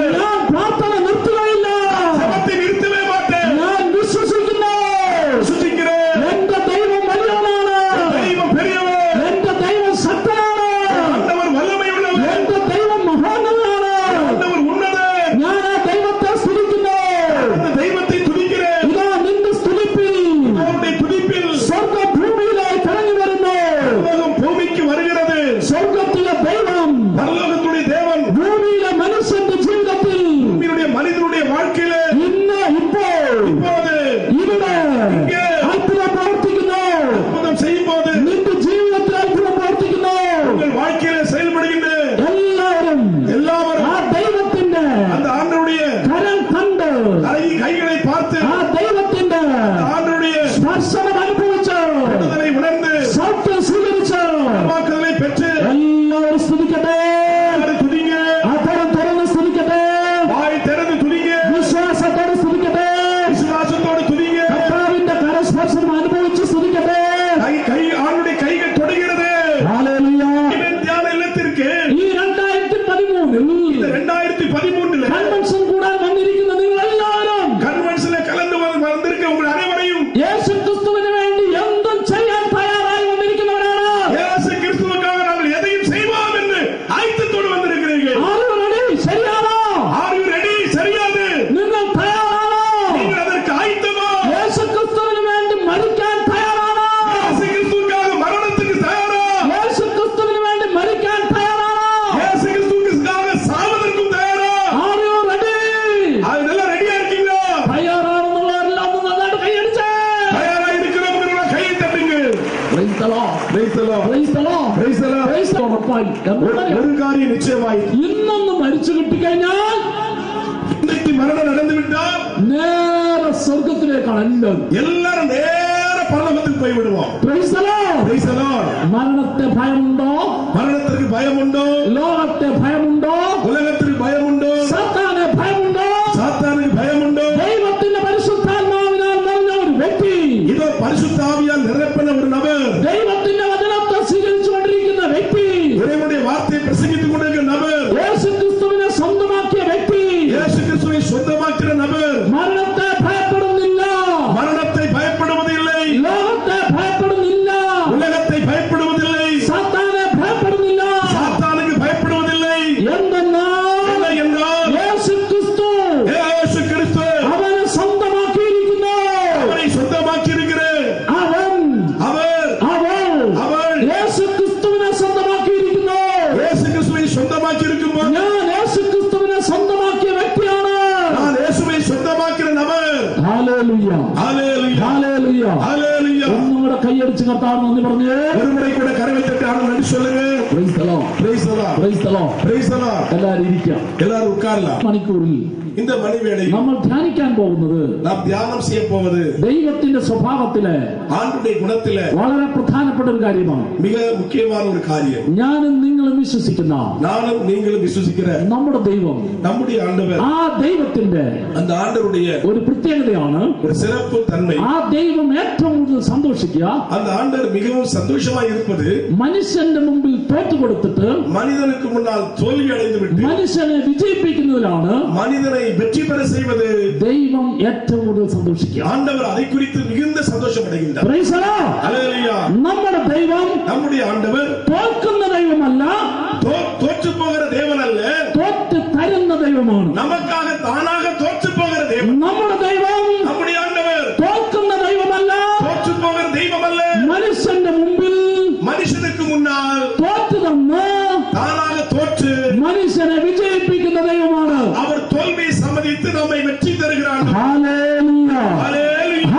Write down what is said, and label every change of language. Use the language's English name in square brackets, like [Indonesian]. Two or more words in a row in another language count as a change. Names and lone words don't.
[Malayalam] ഞാൻ പ്രാർത്ഥന നിർത്തുക ഇല്ല, [Tamil] ஜெபத்தை நிறுத்தவே மாட்டேன், நான் விசுவசிக்கிறேன். சுசிக்கிறேன். [Malayalam] എന്ത ദൈവം വലിയവനാണ, [Tamil] தெய்வம் பெரியவர், [Malayalam] എന്ത ദൈവം ശക്തനാണ, [Tamil] ஆண்டவர் வல்லமை உள்ளவர், [Malayalam] എന്ത ദൈവം മഹാനാണ, [Tamil] ஆண்டவர் உன்னதர். [Malayalam] ഞാൻ ആ ദൈവത്തെ സ്തുതിക്കുന്നു. [Tamil] அந்த தெய்வத்தை துதிக்கிறேன். [Malayalam] ഇതാ നിന്റെ സ്തുതിപ്പിൽ [Tamil] அவருடைய துதிப்பில் [Malayalam] സ്വർഗ ഭൂമിയിലേക്ക് ഇറങ്ങി വരുന്നു. [Tamil] உலகம் பூமிக்கு வருகிறது. [Malayalam] സ്വർഗത്തിലെ ദൈവം [Tamil] பரலோகத்துடைய தேவன் [Malayalam] ഭൂമിയിലെ മനുഷ്യന്റെ ജീവിതത്തിൽ [Tamil] பூமியுடைய மனிதனுடைய வாழ்க்கையிலே [Malayalam] ഇന്ന് ഇപ്പോൾ [Tamil] இப்போது [Malayalam] ഇവിടെ [Tamil] இங்கே [Malayalam] അത്ഭുതം പ്രവർത്തിക്കുന്നു. [Tamil] அற்புதம் செய்யும் போது [Malayalam] നിന്റെ ജീവിതത്തിൽ അത്ഭുതം പ്രവർത്തിക്കുന്നു. [Tamil] உங்கள் வாழ்க்கையிலே செயல்படுகின்ற [Malayalam] എല്ലാവരും [Tamil] எல்லாரும் [Malayalam] ആ ദൈവത്തിന്റെ [Tamil] அந்த ஆண்டவருடைய [Malayalam] കരം കണ്ട്, [Tamil] கைகளை பார்த்து [Malayalam] ആ ദൈവത്തിന്റെ [Tamil] ஆண்டவருடைய [Malayalam] സ്പർശനം അനുഭവിച്ചു, [Tamil] விடுதலை உணர்ந்து [Malayalam] സൗഖ്യം സ്വീകരിച്ചു. [Tamil] வாக்குகளை பெற்று [Malayalam] എല്ലാവരും സ്തുതിക്കട്ടെ. [Tamil] எல்லாரும் துதிங்க. [Malayalam] അതരം തുറന്ന് സ്തുതിക്കട്ടെ. [Tamil] வாய் திறந்து துதிங்க. [Malayalam] വിശ്വാസത്തോടെ സ്തുതിക്കട്ടെ. [Tamil] விசுவாசத்தோடு துதிங்க. [Malayalam] കർത്താവിന്റെ കരസ്പർശനം അനുഭവിച്ച് സ്തുതിക്കട്ടെ. [Tamil] கை ஆண்டுடைய கைகள் தொடுகிறது. [Malayalam] ഹല്ലേലൂയ. [Tamil] இவன் தியான இல்லத்திற்கு [Malayalam] ഈ 2013 [Tamil] இந்த 2013 [Malayalam] കൺവെൻഷൻ കൂടാൻ വന്നിരിക്കുന്ന നിങ്ങൾ എല്ലാവരും [Tamil] கன்வென்ஷன்ல கலந்து வந்திருக்க உங்கள் அனைவரையும் [Malayalam] യേശു ക്രിസ്തുവിന് വേണ്ടി എന്തും ചെയ്യാൻ തയ്യാറായി വന്നിരിക്കുന്നവരാണ്. [Tamil] இயேசு கிறிஸ்துவுக்காக நாங்கள் எதையும் செய்வோம் என்று ஆயத்தத்தோடு வந்திருக்கிறீர்கள். [Malayalam] ശരിയാണോ? [English] Are you ready? சரியாது. [Malayalam] നിങ്ങൾ തയ്യാറാണോ? [Tamil] நீங்கள் அதற்கு ஆயத்தமா? [Malayalam] യേശു ക്രിസ്തുവിന് വേണ്ടി മരിക്കാൻ തയ്യാറാണോ? [Tamil] இயேசு கிறிஸ்துவுக்காக மரணத்துக்கு தயாரா? [Malayalam] യേശു ക്രിസ്തുവിന് വേണ്ടി മരിക്കാൻ തയ്യാറാണോ? [Tamil] இயேசு கிறிஸ்துவுக்காக சாவதற்கும் தயாரா? [English] Are you ready? [Tamil] அதெல்லாம் ரெடியா இருக்கீங்களா? [Malayalam] തയ്യാറാണെന്നുള്ളവരെല്ലാം ഒന്ന് നന്നായിട്ട് കൈയടിച്ചേ. [Tamil] தயாரா இருக்கிறவங்க கையை தட்டுங்க. [English] Praise the Lord. Praise the Lord. Praise the Lord. Praise the Lord. Praise the Lord. [Malayalam] ഉറപ്പായി. [Tamil] ஒரு காரியம் நிச்சயமாய் [Malayalam] ഇന്നൊന്ന് മരിച്ചു കിട്ടിക്കഴിഞ്ഞാൽ [Tamil] இன்றைக்கு மரணம் நடந்து விட்டால் [Malayalam] നേരെ സ്വർഗത്തിലേക്കാണ് [Tamil] எல்லாரும் நேர பரலோகத்துக்கு போய் விடுவோம். [English] Praise the Lord. Praise the Lord. [Malayalam] മരണത്തെ ഭയമുണ്ടോ? [Tamil] மரணத்திற்கு பயம் உண்டோ? [Malayalam] ലോകത്തെ ഭയമുണ്ടോ? [Tamil] உலகத்திற்கு பயம் உண்டோ? [Malayalam] സാത്താനെ ഭയമുണ്ടോ? [Tamil] சாத்தானுக்கு பயம் உண்டோ? [Malayalam] ദൈവത്തിന്റെ പരിശുദ്ധാത്മാവിനാൽ നിറഞ്ഞ ഒരു വ്യക്തി, [Tamil] இதோ பரிசுத்த ஆவியால் நிரப்பின ஒரு நபர், [Malayalam] ദൈവത്തിന്റെ വചനത്തെ സ്വീകരിച്ചുകൊണ്ടിരിക്കുന്ന വ്യക്തി, [Tamil] இறைவனுடைய வார்த்தையை பிரசங்கித்துக் கொண்டிருக்கிற நபர், [Malayalam] യേശു ക്രിസ്തുവിനെ സ്വന്തമാക്കിയ വ്യക്തി, [Tamil] இயேசு கிறிஸ்துவை சொந்தமாக்கிற நபர் [Malayalam] മരണത്തെ ഭയപ്പെടുന്നില്ല, [Tamil] மரணத்தை பயப்படுவதில்லை, [Malayalam] ലോകത്തെ ഭയപ്പെടുന്നില്ല, [Tamil] உலகத்தை பயப்படுவதில்லை, [Malayalam] സാത്താനെ ഭയപ്പെടുന്നില്ല. [Tamil] சாத்தானுக்கு பயப்படுவதில்லை. [Malayalam] എന്തെന്നാൽ [Tamil] இல்லை என்றால் [Malayalam] യേശു ക്രിസ്തു [Tamil] இயேசு கிறிஸ்து [Malayalam] അവനെ സ്വന്തമാക്കിയിരിക്കുന്നു. [Tamil] அவரை சொந்தமாக்கி இருக்கிற [Malayalam] അവൻ [Tamil] அவர் அவள் [Malayalam] യേശു ക്രിസ്തുവിനെ സ്വന്തമാക്കിയിരിക്കുന്നു. [Tamil] இயேசு கிறிஸ்துவை சொந்தமாக்கி இருக்கும்போது [Malayalam] ഞാൻ യേശു ക്രിസ്തുവിനെ സ്വന്തമാക്കിയ വ്യക്തിയാണ്. [Tamil] நான் இயேசுவை சொந்தமாக்கிற நபர். [Malayalam] ഹല്ലേലൂയ. [Tamil] ஹalleluya, [Malayalam] ഹല്ലേലൂയ. [Tamil] ஹalleluya. [Malayalam] ഒന്നും കൂടെ കൈയടിച്ച് കർത്താവ് നന്ദി പറഞ്ഞേ. [Tamil] ஒரு முறை கூட கரவை தட்டி ஆண்டவரை நன்றி சொல்லுங்க. [English] Praise the Lord. Praise the Lord. Praise the Lord. Praise the Lord. [Malayalam] എല്ലാവരും ഇരിക്കാം. [Tamil] எல்லாரும் உட்காரலாம். [Malayalam] മണിക്കൂറിൽ [Tamil] இந்த மணிவேளையில் [Malayalam] നമ്മൾ ധ്യാനിക്കാൻ പോകുന്നത് [Tamil] நாம் தியானம் செய்ய போவது [Malayalam] ദൈവത്തിന്റെ സ്വഭാവത്തിലെ [Tamil] ஆண்டுடைய குணத்தில [Malayalam] വളരെ പ്രധാനപ്പെട്ട ഒരു കാര്യമാണ്. [Tamil] மிக முக்கியமான ஒரு காரியம். [Malayalam] ഞാനും നിങ്ങളും വിശ്വസിക്കുന്ന [Tamil] நானும் நீங்களும் விசுவசிக்கிற [Malayalam] നമ്മുടെ ദൈവം, [Tamil] நம்முடைய ஆண்டவர், [Malayalam] ആ ദൈവത്തിന്റെ [Tamil] அந்த ஆண்டவருடைய [Malayalam] ഒരു പ്രത്യേകതയാണ്, [Tamil] ஒரு சிறப்பு தன்மை, [Malayalam] ആ ദൈവം ഏറ്റവും കൂടുതൽ സന്തോഷിക്കുക [Tamil] அந்த ஆண்டவர் மிகவும் சந்தோஷமாய் இருப்பது [Malayalam] മനുഷ്യന്റെ മുമ്പിൽ തോറ്റുകൊടുത്തിട്ട് [Tamil] மனிதனுக்கு முன்னால் தோல்வி அடைந்து விட்டு [Malayalam] മനുഷ്യനെ വിജയിപ്പിക്കുന്നതിലാണ് [Tamil] மனிதனை வெற்றி பெற செய்வது [Malayalam] ദൈവം ഏറ്റവും കൂടുതൽ സന്തോഷിക്കുക. [Tamil] ஆண்டவர் அதை குறித்து மிகுந்த சந்தோஷம் அடைகின்றார். [English] Praise the Lord. [Tamil] ஹalleluya. [Malayalam] നമ്മുടെ ദൈവം [Tamil] நம்முடைய ஆண்டவர் [Malayalam] തോൽക്കുന്ന ദൈവമല്ല, [Tamil] தோற்று போகிற தேவன் அல்ல, [Malayalam] തോറ്റ് തരുന്ന ദൈവമാണ്. [Tamil] நமக்காக தானாக தோற்று போகிற தேவன். [Malayalam] നമ്മുടെ ദൈവം [Tamil] நம்முடைய ஆண்டவர் [Malayalam] തോൽക്കുന്ന ദൈവമല്ല, [Tamil] தோற்று போகிற தெய்வம் அல்ல, [Malayalam] മനുഷ്യന്റെ മുമ്പിൽ [Tamil] மனுஷனுக்கு முன்னால் [Malayalam] തോറ്റു തന്ന് [Tamil] தானாக தோற்று [Malayalam] മനുഷ്യനെ വിജയിപ്പിക്കുന്ന ദൈവമാണ്. [Tamil] அவர் தோல்வியை சம்மதித்து நம்மை வெற்றி தருகிறார். [Malayalam] ഹല്ലേലൂയ. [Tamil] ஹalleluya,